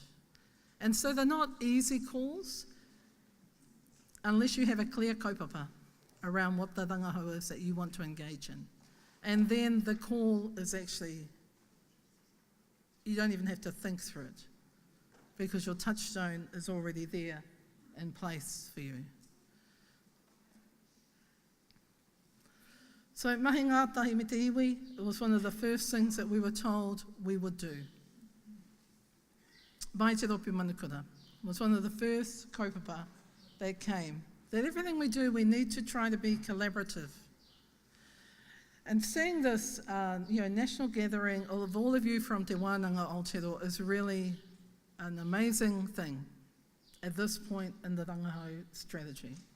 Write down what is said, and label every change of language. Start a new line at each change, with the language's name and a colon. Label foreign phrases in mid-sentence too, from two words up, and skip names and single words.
English: And so they're not easy calls unless you have a clear kaupapa around what the rangahau is that you want to engage in. And then the call is actually, you don't even have to think through it because your touchstone is already there in place for you.
Māori: So mahi ngātahi me te iwi,
English: it was one of the first things that we were told we would do.
Māori: Mai te ropi manukura
English: was one of the first kaupapa that came. That everything we do, we need to try to be collaborative. And seeing this national gathering of all of you from Te Wānanga Aotearoa is really an amazing thing at this point in the Rangahau strategy.